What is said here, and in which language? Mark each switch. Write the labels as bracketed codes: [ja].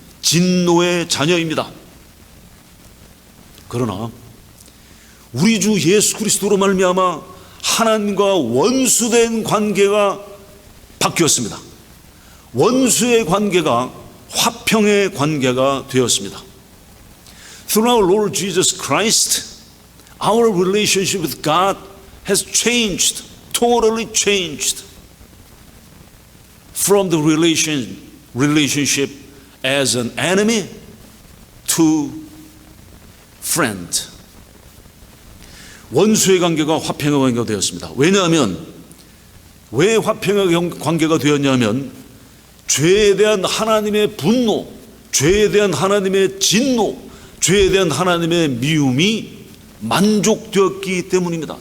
[ko] 진노의 자녀입니다. 그러나 우리 주 예수 그리스도로 말미암아 하나님과 원수된 관계가 바뀌었습니다. 원수의 관계가 화평의 관계가 되었습니다. [en] Through our Lord Jesus Christ, our relationship with God has changed, totally changed from the relationship as an enemy to friend. [ko] 원수의 관계가 화평의 관계가 되었습니다. 왜냐하면 왜 화평의 관계가 되었냐면 죄에 대한 하나님의 분노, 죄에 대한 하나님의 진노, 죄에 대한 하나님의 미움이 만족되었기 때문입니다.